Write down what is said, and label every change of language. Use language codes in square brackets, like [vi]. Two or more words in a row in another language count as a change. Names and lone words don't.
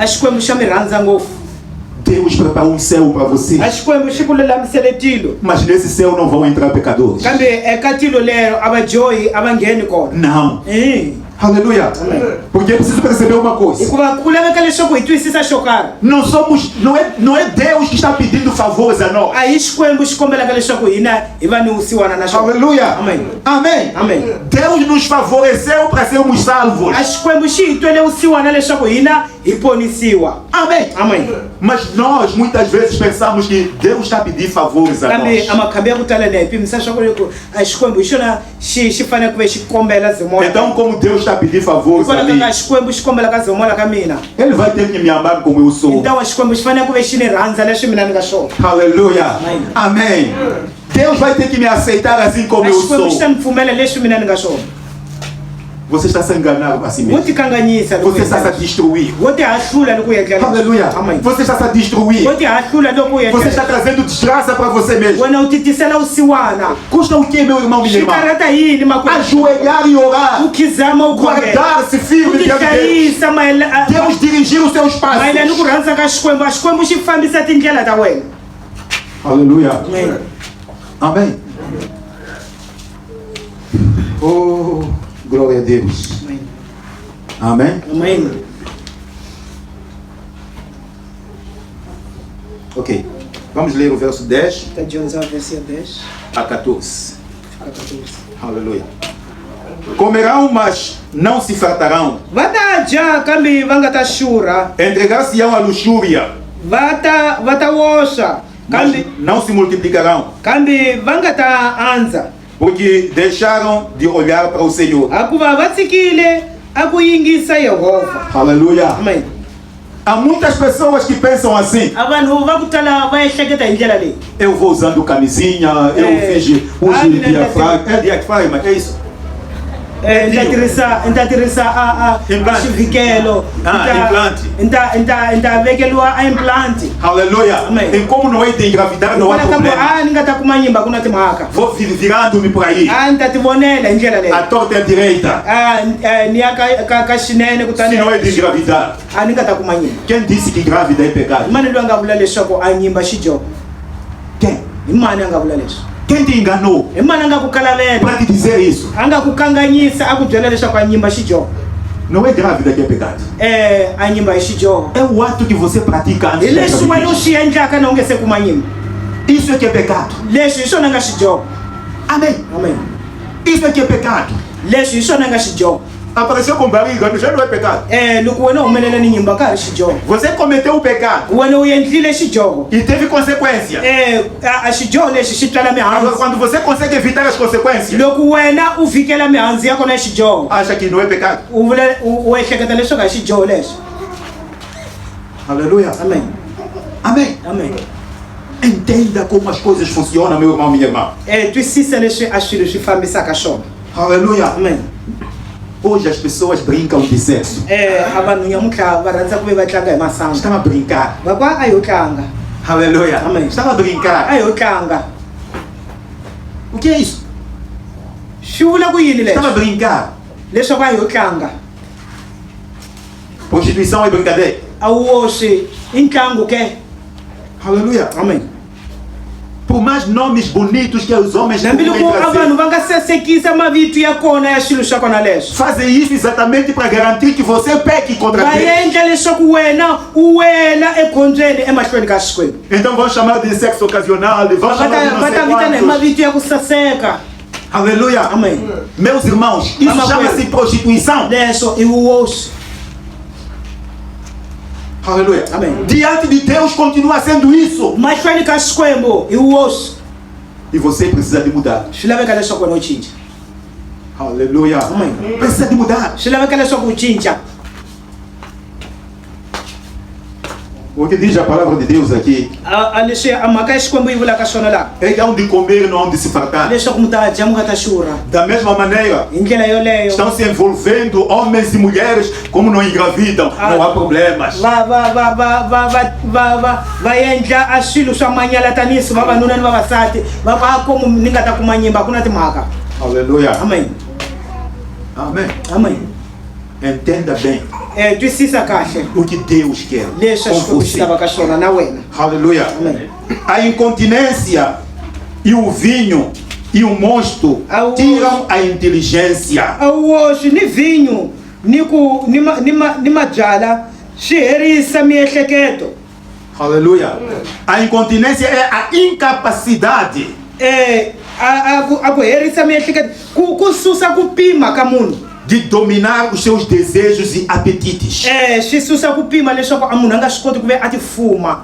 [ts] a xikwembu xa mi rhandza ngopfu. [pt] Deus preparou um céu para você. [ts] A xikwembu xi ku lulamisele tilo, [pt] Mas nesse céu não vão entrar pecadores. [ts] kambe eka tilo lero a va dyohi a va ngheni kona. [pt] Não. Aleluia. Porque é preciso perceber uma coisa. [ts] Hikuva ku laveka leswaku hi twisisa xo karhi. [pt] Não é Deus que está pedindo favores a nós. [ts] A hi xikwembu xi kombelaka leswaku hina hi va ni vusiwana na xona. Aleluia. Amém. Amém. Amém. [pt] Deus nos favoreceu para sermos salvos. [ts] A xikwembu xi hi twele vusiwana leswaku hina hi ponisiwa. Amém. Amém. [pt] Mas nós muitas vezes pensamos que Deus está pedindo favores a [ts] Kambe [pt] nós. [ts] a makhambi ya ku tala ni hi pimisa swa ku loko a xikwembu hi xona xi fanele ku ve xi kombela zimoya. [pt] Então, como Deus está pedindo favores a [ts] Hikwalaho [pt] mim, [ts] ka xikwembu xi kombela ka zimoya ka mina. [pt] Ele vai ter que me amar como eu sou. [ts] Então a xikwembu xi fanele ku ve xi ni rhandza leswi mina ni nga swona. Aleluia. Amém. Amém. [pt] Deus vai ter que me aceitar assim como [ts] A [pt] eu [ts] xikwembu xi ta [pt] sou. [ts] ni pfumela leswi mina ni nga swona. [pt] Você está se enganando a si [ts] Wo [pt] mesmo. [ts] ti kanganyisa loko [pt] Você está se destruir. [ts] wo ti hahlula loko u endla leswi. Aleluia. Amém. [pt] Você está se destruir. [ts] Wo ti hahlula loko u endla [pt] Você está [ts] leswi. [pt] trazendo desgraça para você mesmo. [ts] Wena u ti tisela vusiwana. [pt] Custa o que, meu irmão, minha [ts] Xi [pt] irmã? [ts] karata yini makwerhu? [pt] Ajoelhar e orar. [ts] U khizama u khongela. [pt] Guardar-se [ts] U [pt] firme [ts] ti [pt] diante de Deus. [ts] hlayisa mayelana [pt] Deus dirigir os seus [ts] mayelana ni ku [pt] passos. [ts] rhandza ka xikwembu. A xikwembu xi fambisa tindlela ta wena. Aleluia. Amém. [pt] Amém. Oh, glória a Deus. Amém. Amém. Amém. Ok. Vamos ler o verso 10 Tá de 11 ao versículo 10. a 14. Fica 14. Aleluia. Comerão, mas não se fartarão. [ts] Va ta dya kambe va nga ta xurha. [pt] Entregar-se-ão à luxúria, [ts] Va ta woxa [pt] mas [ts] kambe [pt] não se multiplicarão, [ts] va nga ta andza. [pt] porque deixaram de olhar para o Senhor. [ts] Hikuva va tshikile a ku yingisa Yehova. Aleluia. Amém. [pt] Há muitas pessoas que pensam assim: [ts] A vanhu va ku tala va ehleketa hi ndlela leyi. [pt] eu vou usando camisinha, eu fiz uso de diafragma. É diafragma, é isso? [ts] Nta tirhisa a [pt] Implante. [ts] xivikelo. [pt] Implante. [ts] Nta vekeliwa a implant. Aleluia. Amém. [pt] E como não é de engravidar, não há [ts] Hikwalaho ka ku [pt] problema. [ts] ni nga ta kuma nyimba ku na timhaka. [pt] Vou virando-me por aí, [ts] Ni ta ti vonela hi ndlela leyi. [pt] à torta e à direita. [ts] Ni ya ka xinene [pt] Se não é de [ts] kutani [pt] engravidar. [ts] a ni nga ta kuma nyimba. [pt] Quem disse que grávida é pecado? [ts] Hi mani loyi a nga vula leswaku a nyimba xidyoho? [pt] Quem? [ts] Hi mani a nga vula leswi? [pt] Quem te enganou [ts] Hi mani a nga ku kalavela? [pt] para te dizer isso? [ts] A nga ku kanganyisa a ku byela leswaku a nyimba xidyoho? [pt] Não é grávida que é pecado. [ts] A nyimba hi xidyoho. [pt] É o ato que você pratica antes [ts] Hi [pt] da [ts] leswi wena u [pt] gravidez. [ts] swi endlaka na u nge se kuma nyimba. [pt] Isso é que é pecado. [ts] Leswi hi swona nga xidyoho. Amém. Amém. [pt] Isso é que é pecado. [ts] Leswi hi swona nga xidyoho. [pt] Apareceu com barriga, já não é pecado. [ts] Loko wena humelela ni nyimba ka xijogo. [pt] Você cometeu o pecado. [ts] Wena u endlile xijogo. [pt] E teve consequência. [ts] A xijogo lexi xi twala [pt] Agora, [ts] mihandzu. [pt] quando você consegue evitar as consequências, [ts] Loko wena u vikela mihandzu ya kona xijogo. [pt] acha que não é pecado. [ts] U ehleketa leswaku a xijogo lexi. Aleluia. Amen. Amém. Amen. [pt] Entenda como as coisas funcionam, meu irmão, minha irmã. [ts] Twisisa leswi a swilo swi fambisaka swona. Aleluia. Amen. [pt] Hoje as pessoas brincam de sexo. [ts] A vanhu nyamutlha va rhandza ku ve va tlanga hi masangu. [pt] Estava a brincar. [ts] Va kwa a yo tlanga. Aleluia. Amém. [pt] Estava a brincar. [ts] A yo tlanga. [pt] O que é isso? [ts] Swi vula ku yini [pt] Estava a [ts] leswi? [pt] brincar. [ts] Leswaku a yo tlanga. [pt] Prostituição é brincadeira. [ts] A wu woxi i ntlangu ke. Aleluia. Amen. [pt] Por mais nomes bonitos que os homens [ts] Nambiloko a vanhu va nga sasekisa mavito ya kona ya swilo swa kona leswi. [pt] fazem isso exatamente para garantir que você peque contra [ts] Va [pt] Deus. [ts] endla leswaku wena u wela ekhombyeni emahlweni ka Xikwembu. [pt] Então vão chamar de sexo ocasional, vão chamar de não [ts] Va [pt] sei [ts] ta vitana hi [pt] quantos. [ts] mavito ya ku saseka. Aleluia. Amen. [pt] Meus irmãos, isso Vamos chama-se ver. prostituição. [ts] Leswo i wuwoxi. Aleluia. Amém. [pt] Diante de Deus continua sendo isso. [ts] Mahlweni ka Xikwembu i wuwoxi. [pt] E você precisa de mudar. [ts] Swi laveka leswaku wena u cinca. Aleluia. Amém. [pt] Precisa de mudar. [ts] Swi laveka leswaku u cinca. [pt] O que diz a palavra de Deus aqui [ts] A leswi a mhaka ya Xikwembu yi vulaka swona laha. [pt] é que há onde comer, não há onde se fartar. [ts] Leswaku mi ta dya mi nga ta xurha. [pt] Da mesma maneira, [ts] Hi ndlela yoleyo. [pt] estão se envolvendo homens e mulheres como não engravidam, não há problemas. [ts] Va endla a swilo swa manyala tanisi vavanuna ni vavasati va va komu ni nga ta kuma nyimba ku na timhaka. Aleluia. Amen. Amém. Amen. [pt] Entenda bem [ts] Twisisa kahle [pt] o que Deus quer [ts] leswi a [pt] com [ts] Xikwembu xi [pt] você. [ts] lavaka swona na wena. Aleluia. Amém. [pt] A incontinência e o vinho e o mosto Au. tiram a inteligência. [ts] A wu woxi ni vinyo ni mabyala swi herisa miehleketo. Aleluia. [pt] A incontinência é a incapacidade [ts] A ku herisa miehleketo ku susa ku pima ka munhu. [pt] de dominar os seus desejos e apetites. [ts] Swi susa ku pima leswaku a munhu a nga swi koti ku ve a ti fuma.